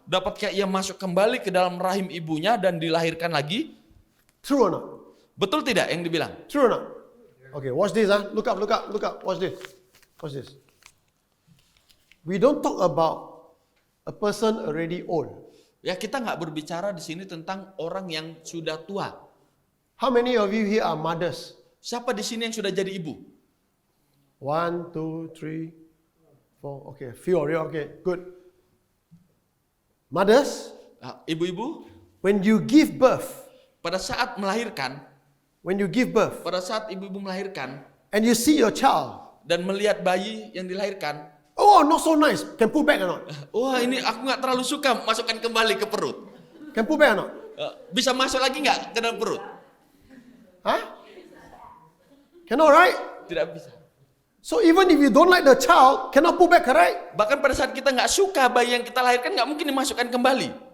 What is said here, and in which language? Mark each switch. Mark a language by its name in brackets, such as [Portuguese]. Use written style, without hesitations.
[Indonesian] Dapatkah ia masuk kembali ke dalam rahim ibunya dan dilahirkan lagi? [English] True or not? [Indonesian] Betul tidak yang dibilang? [English] True or not? Okay, watch this. Look up. Watch this. Watch this. We don't talk about a person already old. [Indonesian] Ya kita nggak berbicara di sini tentang orang yang sudah tua. [English] How many of you here are mothers? [Indonesian] Siapa di sini yang sudah jadi ibu? [English] 1, 2, 3, 4. Okay, few of you. Okay, good. Mothers, [Indonesian] Ibu-ibu, [English] when you give birth, [Indonesian] pada saat melahirkan, pada saat ibu-ibu melahirkan [English] and you see your child, [Indonesian] dan melihat bayi yang dilahirkan, [English] oh, not so nice. Can put back or not? [Indonesian] wah ini aku nggak terlalu suka, masukkan kembali ke perut. [English] Can put back or not? [Indonesian] Bisa masuk lagi nggak ke dalam perut? [English] Huh? Cannot, right? [Indonesian] Tidak bisa. [English] So even if you don't like the child, cannot put back, correct? [Indonesian] Bahkan pada saat kita nggak suka bayi yang kita lahirkan, nggak mungkin dimasukkan kembali.